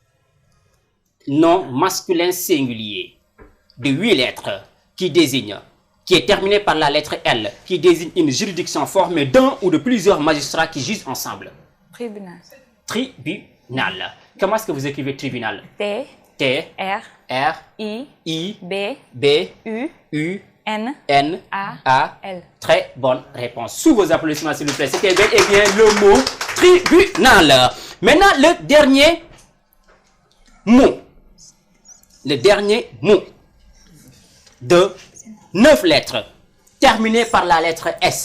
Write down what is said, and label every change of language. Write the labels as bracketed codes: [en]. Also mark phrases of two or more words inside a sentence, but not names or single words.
[fr] Nom masculin singulier de 8 lettres qui désigne qui est terminé par la lettre L, qui désigne une juridiction formée d'un ou de plusieurs magistrats qui jugent ensemble. Tribunal. Tribunal. Comment est-ce que vous écrivez tribunal? T. T. R. R. I. B. B. U. N. A. L. Très bonne réponse. Sous vos applaudissements, s'il vous plaît. C'était bel et bien le mot tribunal. Maintenant, le dernier mot. Le dernier mot de 9 lettres, terminé par la lettre S.